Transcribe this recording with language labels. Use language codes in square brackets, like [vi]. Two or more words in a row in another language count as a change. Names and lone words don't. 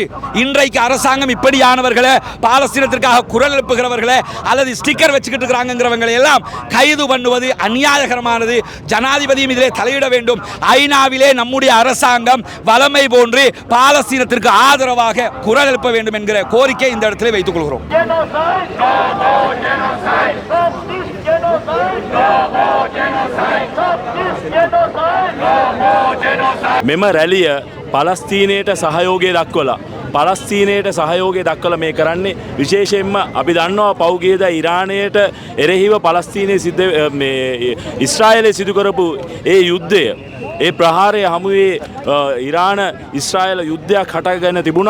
[ta] இன்றைக்கு அரசாங்கம் இப்படியானவர்களை, பாலஸ்தீனத்திற்காக குரல் எழுப்புகிறவர்களை அல்லது ஸ்டிக்கர் வச்சுக்கிட்டு இருக்கிறாங்கிறவங்களை எல்லாம் கைது பண்ணுவது அநியாயகரமான. ஜனாதிபதியும் இதிலே தலையிட வேண்டும். ஐநாவிலே நம்முடைய அரசாங்கம் வலமை போன்று பாலஸ்தீனத்திற்கு ஆதரவாக குரல் எழுப்ப வேண்டும் என்கிற கோரிக்கை இந்த இடத்திலே வைத்துக் கொள்கிறோம். [si] මෙම රැලිය පලස්තීනයට සහයෝගය දක්වලා පලස්තීනයට සහයෝගය දක්වලා මේ කරන්නේ විශේෂයෙන්ම අපි දන්නවා පෞගේද ඉරානයට එරෙහිව පලස්තීනයේ සිද්ධ ඉස්රායලයේ සිදු කරපු ඒ යුද්ධය, ඒ ප්‍රහාරය හමුවේ ඉරාන ඉස්රායල යුද්ධයක් හටගෙන තිබුණා.